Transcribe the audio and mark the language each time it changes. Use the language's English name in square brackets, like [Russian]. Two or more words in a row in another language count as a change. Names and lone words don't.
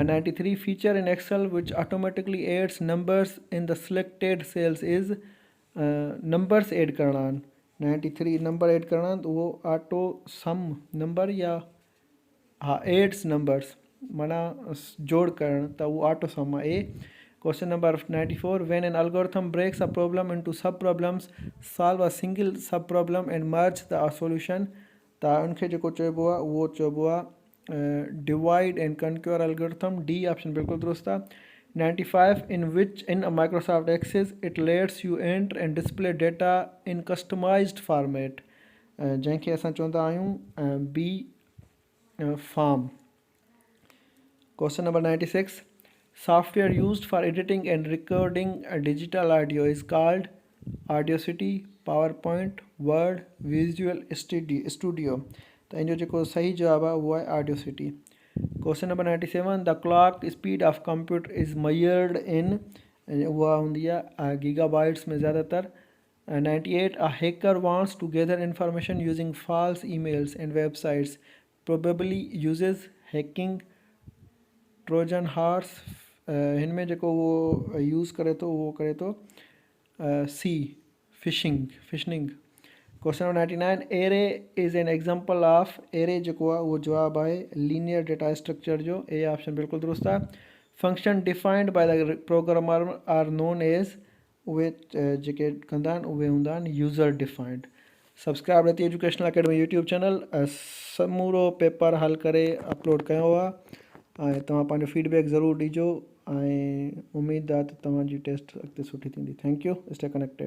[English] 93 feature in Excel which automatically adds numbers in the selected cells is, numbers add [Sindhi] करणा आहिनि। 93 नंबर एड करणा आहिनि त उहो [English] auto sum number [Sindhi] या हाँ [English] adds numbers [Sindhi] माना जोड़ करणु, त उहो [English] auto sum [Sindhi] आहे, ए। [English] question number 94, when an algorithm breaks a problem into sub problems, solve a single sub problem and merge the solution, [Sindhi] त उनखे जेको चइबो आहे उहो चइबो आहे [English] divide and conquer algorithm, D option [Sindhi] बिल्कुलु दुरुस्त आहे। [English] 95, in which in a Microsoft Access it lets you enter and display data in customized format, [Sindhi] जंहिंखे असां चवंदा आहियूं [English] B form. Question number 96, software used for editing and recording a digital audio is called Audacity, PowerPoint, Word, Visual Studio, [Sindhi] त इन जो जेको सही जवाब आहे उहो आहे Audacity। [English] Question number 97, the clock speed of computer is measured in, [Sindhi] उहा हूंदी आहे गीगाबाइट्स में ज़्यादातर। [English] 98, a hacker wants to gather information using false emails and websites, probably uses hacking Trojan horse, [Sindhi] हिन में जेको उहो यूज़ करे थो उहो करे थो [English] C phishing. question number 99, array is an example of, array [Sindhi] जेको आहे उहो जवाबु आहे [English] linear data structure जो, A option [Sindhi] बिल्कुलु दुरुस्त आहे। [English] function defined by the programmer are known as, [Sindhi] उहे जेके कंदा आहिनि उहे हूंदा आहिनि [English] user defined. subscribe Rati Educational Academy YouTube channel, [Sindhi] समूरो पेपर हल करे अपलोड कयो आहे, ऐं तव्हां पंहिंजो फीडबैक ज़रूरु ॾिजो, ऐं उमेदु आहे त तव्हांजी टेस्ट अॻिते सुठी थींदी। [English] thank you, stay connected.